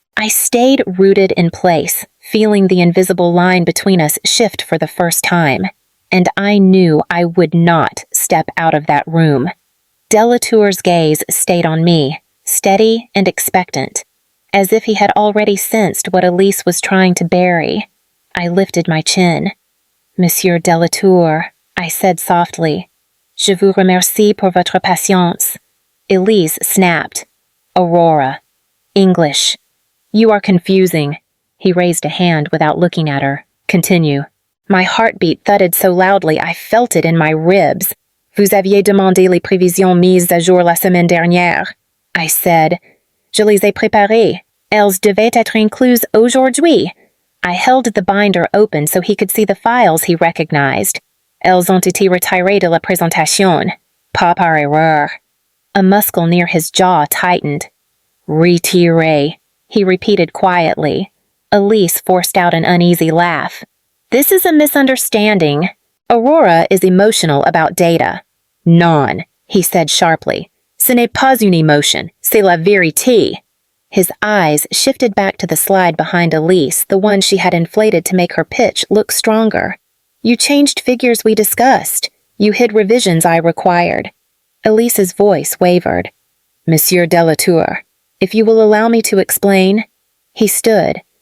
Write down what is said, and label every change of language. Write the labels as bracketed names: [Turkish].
[English] I stayed rooted in place, feeling the invisible line between us shift for the first time, and I knew I would not step out of that room. Delatour's gaze stayed on me, steady and expectant, as if he had already sensed what Elise was trying to bury. I lifted my chin. "Monsieur Delatour," I said softly. [French] Je vous remercie pour votre patience. [English] Elise snapped. Aurora. English. You are confusing. He raised a hand without looking at her. Continue. My heartbeat thudded so loudly I felt it in my ribs. [French] Vous aviez demandé les prévisions mises à jour la semaine dernière. [English] I said. [French] Je les ai préparées. Elles devaient être incluses aujourd'hui. [English] I held the binder open so he could see the files he recognized. [French] Elles ont été retirées de la présentation. Pas par erreur. [English] A muscle near his jaw tightened. [French] Retiré, [English] he repeated quietly. Elise forced out an uneasy laugh. This is a misunderstanding. Aurora is emotional about data. [French] Non, [English] he said sharply. [French] Ce n'est pas une émotion, c'est la vérité. [English] His eyes shifted back to the slide behind Elise, the one she had inflated to make her pitch look stronger. You changed figures we discussed. You hid revisions I required. Elise's voice wavered. Monsieur Delatour, if you will allow me to explain. He stood.